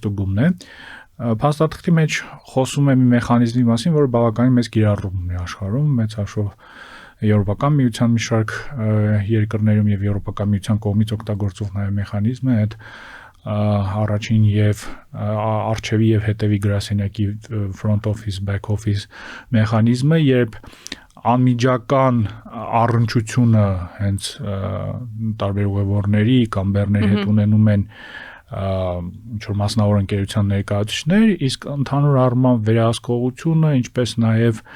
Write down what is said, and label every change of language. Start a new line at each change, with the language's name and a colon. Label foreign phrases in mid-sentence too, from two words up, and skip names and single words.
Armenian: է։ Փաստաթղթի մեջ խոսում է մի մեխանիզմի մասին, որը բավականին մեծ կիրառում ունի աշխարհում, մեծ հաշվով Եվրոպական միության մի շարք երկրներում եւ Եվրոպական միության կողմից օգտագործող նաեւ մեխանիզմ է այդ առաջին եւ արխիվի եւ հետեւի գրասենյակի
English: front office back office
Armenian: մեխանիզմը, երբ անմիջական առնչությունը հենց տարբեր ուղևորների կամ բեռների հետ ունենում են ինչ որ մասնավոր ընկերության ներկայացուցիչներ, իսկ ընդհանուր առմամբ վերահսկողությունը, ինչպես նաեւ